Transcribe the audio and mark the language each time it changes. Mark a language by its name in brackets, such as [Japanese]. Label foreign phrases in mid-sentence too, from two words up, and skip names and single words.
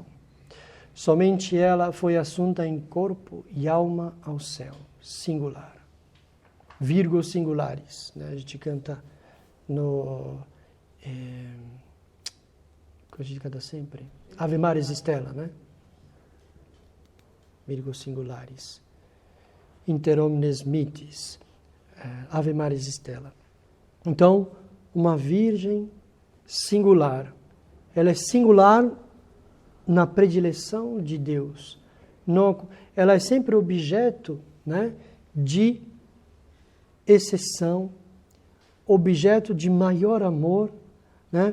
[Portuguese] Somente ela foi assunta em corpo e alma ao céu, singular. Vírgulas singulares, né? A gente canta no... que a gente canta sempre. [Latin] Ave Maris Stella, [Portuguese] né? Vírgulas singulares. [Latin] Inter omnes mitis. Ave Maris Stella. [Portuguese] Então, uma virgem singular, ela é singular na predileção de Deus. Não, ela é sempre objeto, né, de exceção, objeto de maior amor, né?